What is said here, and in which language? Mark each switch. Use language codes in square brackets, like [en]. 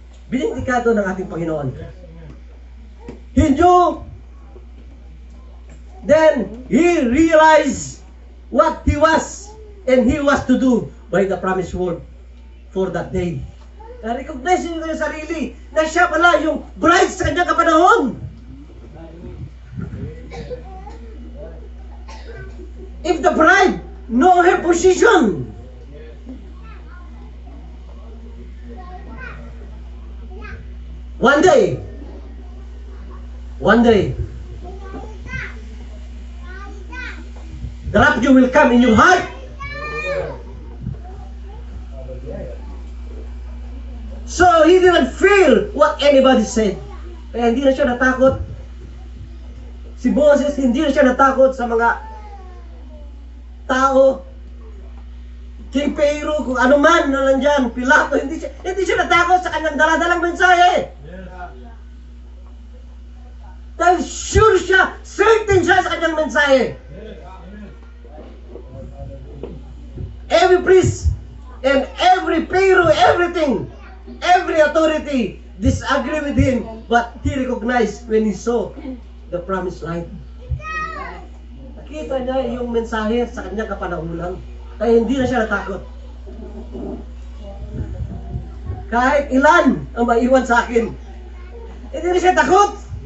[tl] Vindikado ng ating Panginoon. [en] He knew, then he realized what he was and he was to do by the promised word for that day. [tl] Na-recognize niyo yung sarili na siya pala yung bride sa kanyang kapanahon. [en] If the bride know her position, one day, the rapture will come in your heart. So he didn't feel what anybody said. [tl] Kaya hindi na siya natakot. Si Moses, hindi na siya natakot sa mga tao. King Pharaoh, kung ano man na nandyan, Pilato, hindi siya natakot sa kanyang daladalang mensahe. Dahil sure siya, certain siya sa kanyang mensahe. [en] Every priest and every Pharaoh, everything, every authority disagree with him, but he recognized when he saw the promised light. [tl] Nakita niya yung mensahe sa kanyang kapanahunan, kaya hindi na siya natakot. Kahit ilan ang maiwan sa akin, hindi na siya takot.